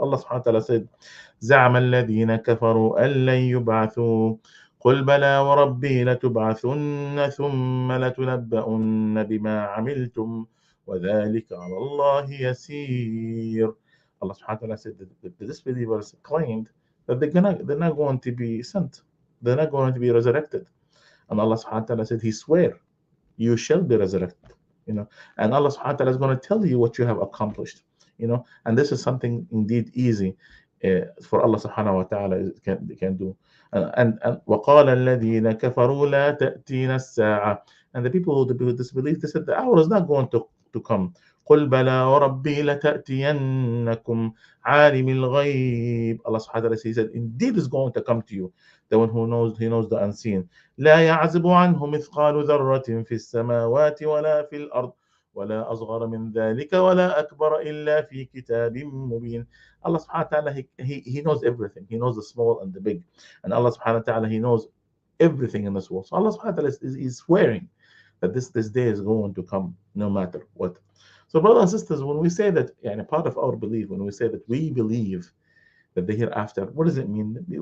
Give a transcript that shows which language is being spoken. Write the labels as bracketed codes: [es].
[en] Allah subhanahu wa ta'ala said, [ar] زعم الذين كفروا أن لن يبعثوا قل بلى وربي لتبعثن ثم لتنبؤن بما عملتم وذلك على الله يسير. [en] Allah subhanahu wa ta'ala said that the disbelievers claimed that they're not going to be sent, they're not going to be resurrected. And Allah subhanahu wa ta'ala said, He swear, you shall be resurrected. And Allah subhanahu wa ta'ala is going to tell you what you have accomplished. And this is something indeed easy for Allah subhanahu wa ta'ala can do. And [ar] وَقَالَ الَّذِينَ كَفَرُوا لَا تَأْتِينَا السَّاعَةِ. [en] And the people who disbelieve, they said the hour is not going to come. [ar] قُلْ بَلَى وَرَبِّي لَتَأْتِيَنَّكُمْ عَالِمِ الْغَيْبِ. [en] Allah subhanahu wa ta'ala said, indeed is going to come to you, the one who knows, he knows the unseen. [ar] لا يعزب عنه مثقال ذرة في السماوات ولا في الأرض ولا أصغر من ذلك ولا أكبر إلا في كتاب مبين. [en] Allah subhanahu wa ta'ala, he knows everything. He knows the small and the big. And Allah subhanahu wa ta'ala, he knows everything in this world. So Allah subhanahu wa ta'ala is swearing that this day is going to come no matter what. So brothers and sisters, when we say that, and part of our belief, when we say that we believe that the hereafter, what does it mean?